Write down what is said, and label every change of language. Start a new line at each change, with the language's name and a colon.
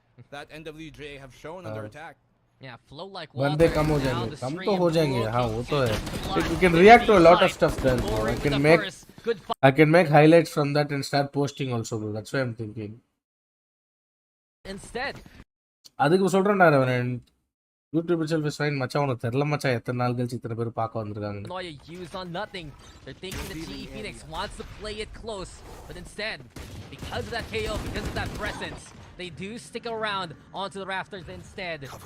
English: that NWJ have shown on their attack. Yeah, flow like water.
Hindi: बंदे कम हो जाएंगे कम तो हो जाएंगे हाँ वो तो है
English: we can react to a lot of stuff there bro. I can make highlights from that and start posting also bro that's what I'm thinking Instead
Tamil: அதுக்கு சொல்றேன் நான்
English: YouTube itself is fine
Tamil: மச்சான் உனக்கு தெரியல மச்சான் எத்தனை நாள் கழிச்சு இத்தனை பேர் பார்க்க வந்திருக்காங்க
English: Noya used on nothing. They're thinking the GE Phoenix wants to play it close, but instead, because of that KO, because of that presence, they do stick around onto the rafters instead.